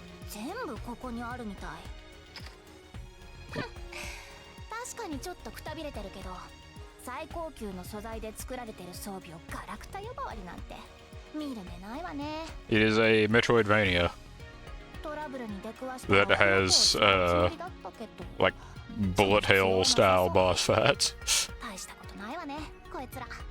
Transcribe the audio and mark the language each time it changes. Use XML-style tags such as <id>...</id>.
<ja>全部ここにあるみたい。確かにちょっとくたびれてるけど、最高級の素材で作られてる装備をガラクタ呼ばわりなんて見る目ないわね。</ja> <en>It is a Metroidvania</en> <ja>トラブルに出くわした</ja> <en>that has, like, bullet hell style boss fights.</en> <ja>大したことないわね、こいつら。</ja>